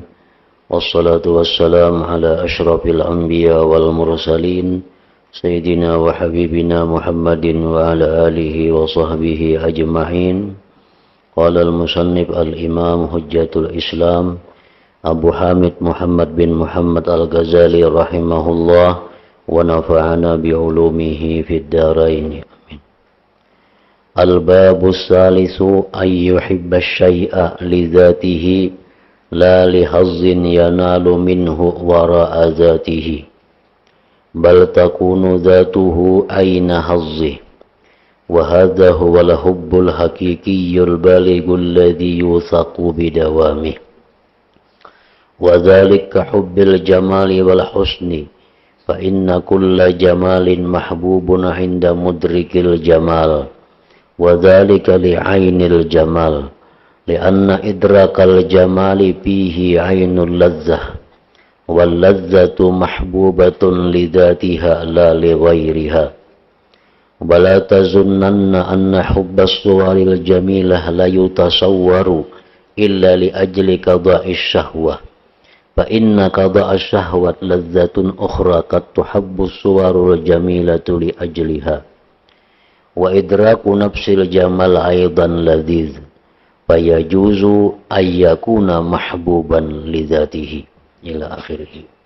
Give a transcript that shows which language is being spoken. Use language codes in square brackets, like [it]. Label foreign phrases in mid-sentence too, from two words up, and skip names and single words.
[ar] والصلاة والسلام على أشرف الأنبياء والمرسلين سيدنا وحبيبنا محمد وعلى آله وصحبه أجمعين. قال المصنف الإمام حجة الإسلام أبو حامد محمد بن محمد الغزالي رحمه الله ونفعنا بعلومه في الدارين. آمين. الباب الثالث أن يحب الشيء لذاته لا لحظ ينال منه وراء ذاته بل تكون ذاته عين حظه وهذا هو الحب الحقيقي البالغ الذي يوثق بدوامه وذلك حب الجمال والحسن فإن كل جمال محبوب عند مدرك الجمال و ذلك لعين الجمال لأن إدراك الجمال فيه عين اللذة واللذة محبوبة لذاتها لا لغيرها ولا تظنن أن حب الصور الجميلة لا يتصور إلا لأجل قضاء الشهوة فإن قضاء الشهوة لذة أخرى قد تحب الصور الجميلة لأجلها وإدراك نفس الجمال أيضا لذيذ فيجوز أن يكون محبوبا لذاته إلى آخره.